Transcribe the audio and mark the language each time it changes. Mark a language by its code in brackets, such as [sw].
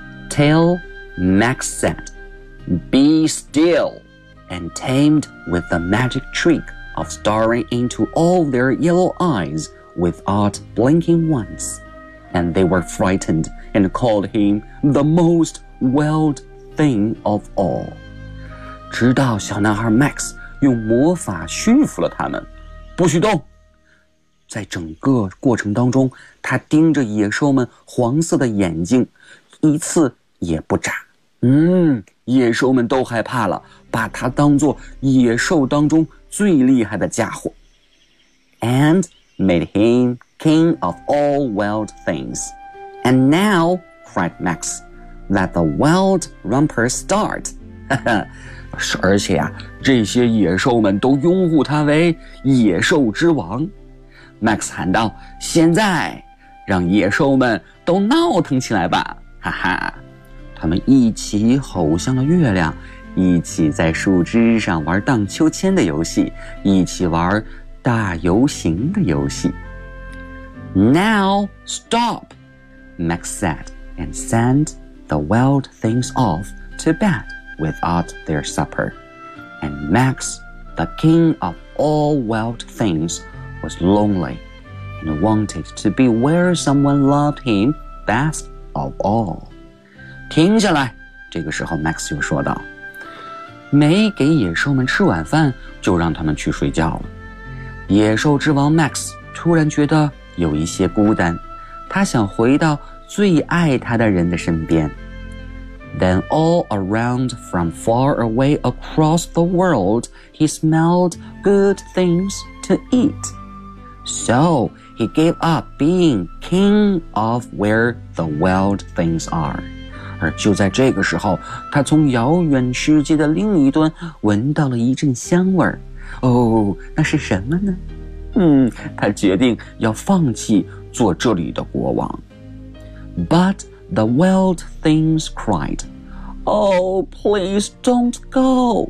[en] Tell Max said, "Be still," and tamed with the magic trick of staring into all their yellow eyes without blinking once. And they were frightened and called him the most wild thing of all. [zh] 直到小男孩 Max 用魔法驯服了他们，不许动。在整个过程当中，他盯着野兽们黄色的眼睛，一次也不眨。野兽们都害怕了，把他当作野兽当中最厉害的家伙。 [en] And made him. King of all wild things. And now, cried Max, let the wild romper start. [zh] 而且啊，这些野兽们都拥护他为野兽之王。 Max 喊道，现在让野兽们都闹腾起来吧。哈哈，他们一起吼向了月亮，一起在树枝上玩荡秋千的游戏，一起玩大游行的游戏。 [en] Now stop, Max said, and sent the wild things off to bed without their supper. And Max, the king of all wild things, was lonely and wanted to be where someone loved him best of all. [zh] 停下来，这个时候 Max 又说道，没给野兽们吃晚饭，就让他们去睡觉了。野兽之王 Max 突然觉得有一些孤单，他想回到最爱他的人的身边。 [en] Then all around from far away across the world, he smelled good things to eat. So he gave up being king of where the wild things are. [zh] 而就在这个时候，他从遥远世界的另一端闻到了一阵香味。哦，那是什么呢？他决定要放弃做这里的国王。 [en] But the wild things cried, Oh, please don't go.